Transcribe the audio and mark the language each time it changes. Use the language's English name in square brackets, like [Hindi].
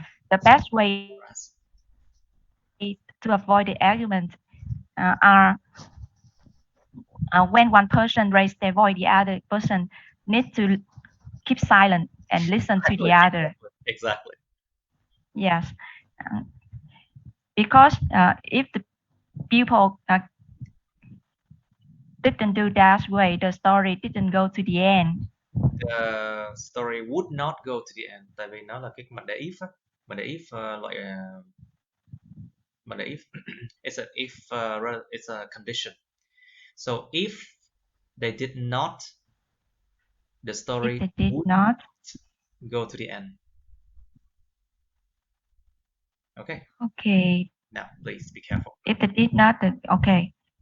[English] The best way to avoid the argument are when one person raises their voice, the other person needs to keep silent and listen to the other. Exactly. Yes. Because if the people didn't do that way, the story didn't go to the end. The story would not go to the end. [Vietnamese] Tại vì nó là cái mệnh đề if á. Mệnh đề if loại mệnh đề if [English] it's it's a condition. So if they did not, the story would not go to the end. Okay. Okay. Now, please be careful. If they did not, okay.